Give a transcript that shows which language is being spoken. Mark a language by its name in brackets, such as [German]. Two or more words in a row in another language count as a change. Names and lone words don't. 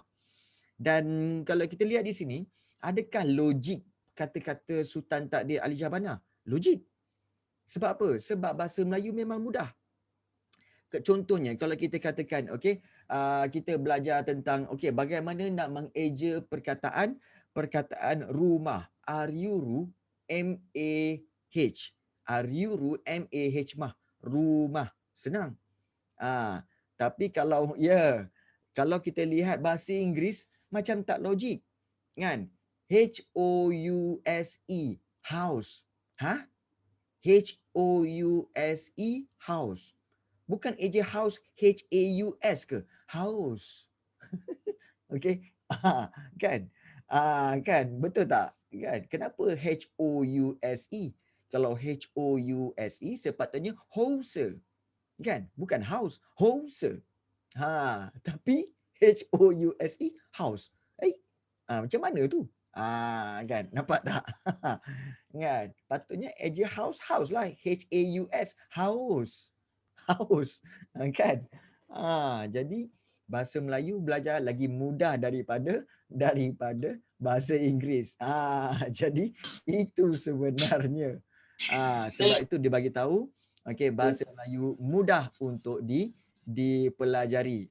[Malay] Dan kalau kita lihat di sini, adakah logik kata-kata Sultan Takdir Ali Jabana? Logik. Sebab apa? Sebab bahasa Melayu memang mudah. Contohnya kalau kita katakan kita belajar tentang bagaimana nak mengeja perkataan rumah, R-U-M-A-H, R-U-M-A-H mah, rumah, senang. Tapi kalau kita lihat bahasa Inggeris macam tak logik kan. H-O-U-S-E, house. H-O-U-S-E, house. Bukan eja house, H-A-U-S ke? House. Kan? Kan? Betul tak? Kan? Kenapa H-O-U-S-E? Kalau H-O-U-S-E sepatutnya house. Kan? Bukan house, house. Tapi H-O-U-S-E, house. Macam mana tu? Kan? Nampak tak? Kan? Patutnya eja house, house lah. H-A-U-S, house. Haus, kan? Jadi bahasa Melayu belajar lagi mudah daripada bahasa Inggeris. Jadi itu sebenarnya. Sebab itu dia bagi tahu bahasa Melayu mudah untuk dipelajari.